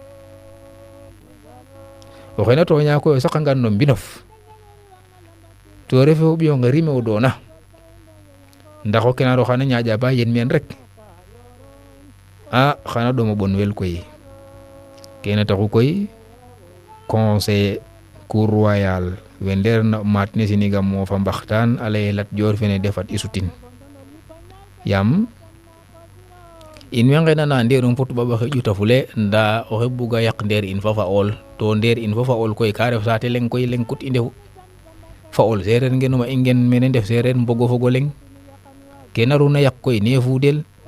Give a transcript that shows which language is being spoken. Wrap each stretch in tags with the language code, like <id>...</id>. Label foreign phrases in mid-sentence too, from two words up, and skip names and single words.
<srr>oxe na tooña koy o saqangan no mbinof to refe o ɓiyo nge rime o doona ndax o kenar oxa na ñaaƴa ba yen meen rek a xana ɗom o ɓon wel koy kene taxu koy</srr> <fr>conseil cour royal</fr> <srr>we ndeerna maat ne Sénégal moo fa mbaxtaan a lay Lat Joor fene defat i sutin yaam in way nqenana ndeerum fo toubab oxe ƴutafule nda oxe buga yaq ndeer in fa fa'ool to ndeer in fa fa'ool koy ka ref saate leŋ koy leŋ kut i ndefu fa'ool seereer ngenuma i ngen mene ndef seereer mbogo fogo leŋ ke naruna yaq koy ne fuudel</srr>